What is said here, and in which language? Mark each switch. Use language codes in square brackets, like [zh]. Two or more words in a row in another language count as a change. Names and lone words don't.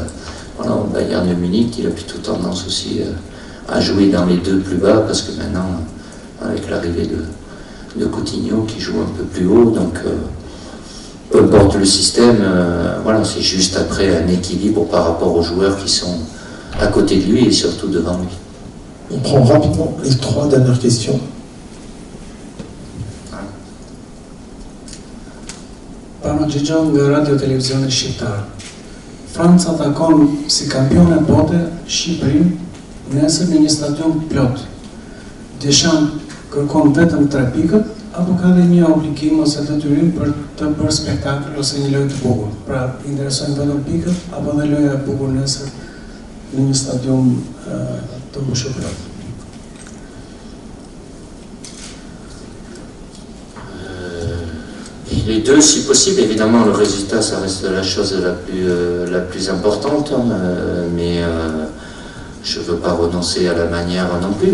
[fr] Voilà, au Bayern de Munich, il a plutôt tendance aussi à jouer dans les 2 plus bas, parce que maintenant, avec l'arrivée de Coutinho qui joue un peu plus haut, donc peu importe le système, voilà, c'est juste après un équilibre par rapport aux joueurs qui sont à côté de lui et surtout devant lui. On prend rapidement les 3 dernières questions. [sq] Arogigio nga Radio Televizionit Shqiptar. Franca takon si kampione bote Shqipërinë nesër në një stadion plot. Deschamps kërkon vetëm 3 pikët apo ka dhe një obligim ose detyrim për të bërë spektakël ose një lojë të bukur. Pra, interesojnë vetëm pikët apo dhe loja e bukur nesër në një stadion të mbushur plot. [fr] Les deux, si possible. Évidemment, le résultat, ça reste la chose la plus importante, mais je ne veux pas renoncer à la manière non plus.